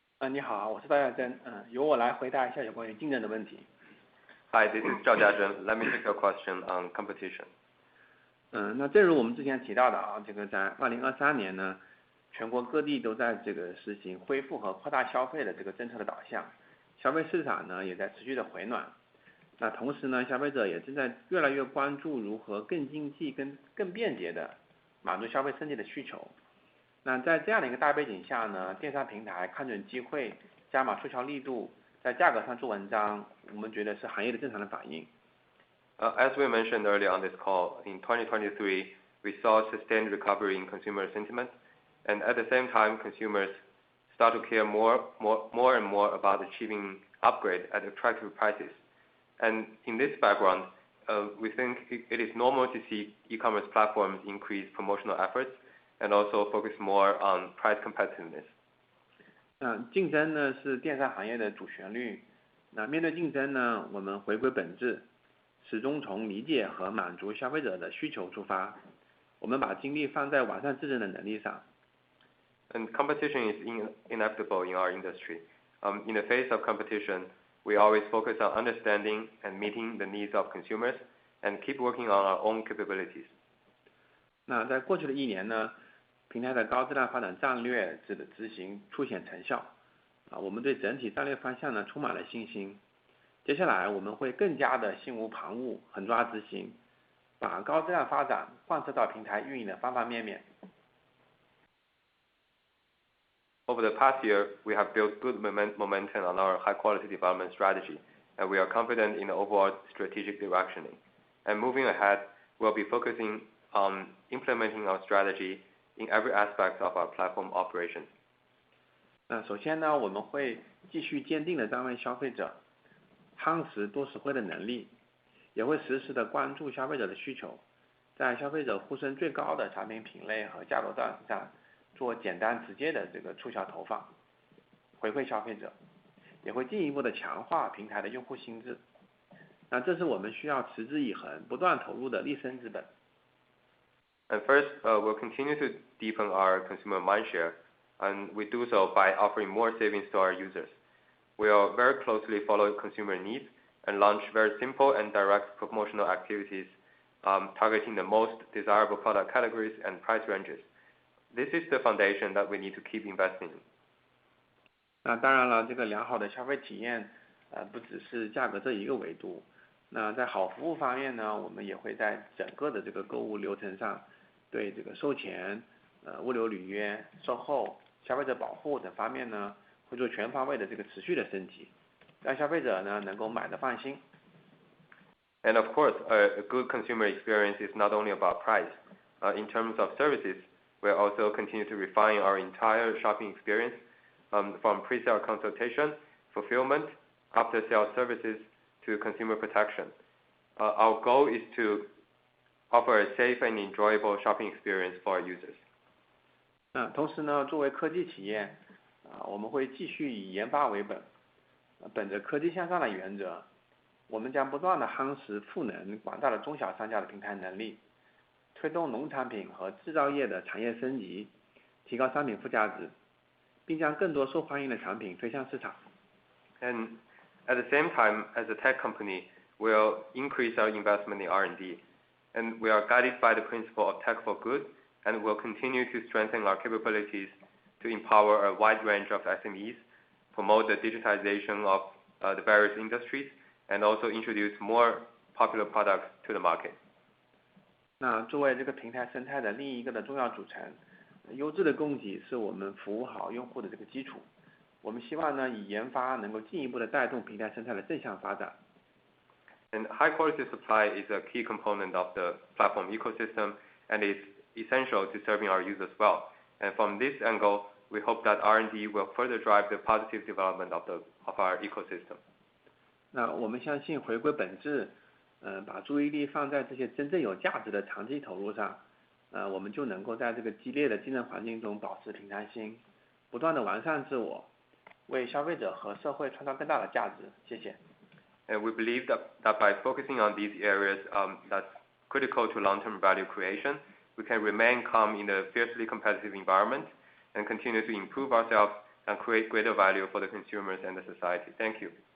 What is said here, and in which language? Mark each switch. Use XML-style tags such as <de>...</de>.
<zh>你好，我是赵家珍，由我来回答一下有关于竞争的问题。</zh> <en>Hi, this is Zhao Jiazhen. Let me take your question on competition.</en> <zh>那正如我们之前提到的啊，这个在2023年呢，全国各地都在这个实行恢复和扩大消费的这个政策的导向，消费市场呢也在持续的回暖。那同时呢，消费者也正在越来越关注如何更经济、更便捷的满足消费升级的需求。那在这样的一个大背景下呢，电商平台看准机会，加码促销力度，在价格上做文章，我们觉得是行业的正常的反应。</zh> <en>As we mentioned earlier on this call, in 2023, we saw sustained recovery in consumer sentiment, and at the same time, consumers start to care more and more about achieving upgrade at attractive prices. And in this background, we think it is normal to see e-commerce platforms increase promotional efforts and also focus more on price competitiveness.</en> <zh>竞争呢是电商行业的主旋律。那面对竞争呢，我们回归本质，始终从理解和满足消费者的需求出发。我们把精力放在完善自身的能力上。</zh> <en>And competition is inevitable in our industry. In the face of competition, we always focus on understanding and meeting the needs of consumers and keep working on our own capabilities.</en> <zh>那在过去的一年呢，平台的高质量发展战略的执行凸显成效。我们对整体战略方向呢充满了信心。接下来我们会更加的心无旁骛，狠抓执行，把高质量发展贯彻到平台运营的方方面面。</zh> <en>Over the past year, we have built good momentum on our high-quality development strategy, and we are confident in the overall strategic directioning. And moving ahead, we'll be focusing on implementing our strategy in every aspect of our platform operation.</en> <zh>首先呢，我们会继续坚定地捍卫消费者夯实多实惠的能力，也会实时地关注消费者的需求，在消费者呼声最高的产品品类和价格段上做简单直接的这个促销投放，回馈消费者，也会进一步的强化平台的用户心智。那这是我们需要持之以恒、不断投入的立身之本。</zh> <en>And first, we'll continue to deepen our consumer mindshare, and we do so by offering more savings to our users. We'll very closely follow consumer needs and launch very simple and direct promotional activities, targeting the most desirable product categories and price ranges. This is the foundation that we need to keep investing in.</en> <zh>那当然了，这个良好的消费体验，不只是价格这一个维度。那在好服务方面呢，我们也会在整个的这个购物流程上，对这个售前、物流履约、售后、消费者保护等方面呢，会做全方位的这个持续的升级，让消费者呢能够买得放心。</zh> <en>And of course, a good consumer experience is not only about price. In terms of services, we'll also continue to refine our entire shopping experience, from pre-sale consultation, fulfillment, after-sale services to consumer protection. Our goal is to offer a safe and enjoyable shopping experience for our users.</en> <zh>同时呢，作为科技企业，我们会继续以研发为本，本着科技向上的原则，我们将不断地夯实赋能广大的中小商家的平台能力，推动农产品和制造业的产业升级，提高商品附加值，并将更多受欢迎的产品推向市场。</zh> <en>And at the same time, as a tech company, we'll increase our investment in R&D, and we are guided by the principle of tech for good, and we'll continue to strengthen our capabilities to empower a wide range of SMEs, promote the digitization of the various industries, and also introduce more popular products to the market.</en> <zh>那作为这个平台生态的另一个的重要组成，优质的供给是我们服务好用户的这个基础。我们希望呢，以研发能够进一步的带动平台生态的正向发展。</zh> <en>And high quality supply is a key component of the platform ecosystem, and is essential to serving our users well. And from this angle, we hope that R&D will further drive the positive development of our ecosystem.</en> <zh>那我们相信回归本质，把注意力放在这些真正有价值的长期投入上，我们就能够在这个激烈的竞争环境中保持平常心，不断的完善自我，为消费者和社会创造更大的价值。谢谢。</zh> <en>And we believe that by focusing on these areas that's critical to long-term value creation, we can remain calm in a fiercely competitive environment and continue to improve ourselves and create greater value for the consumers and the society. Thank you.</en>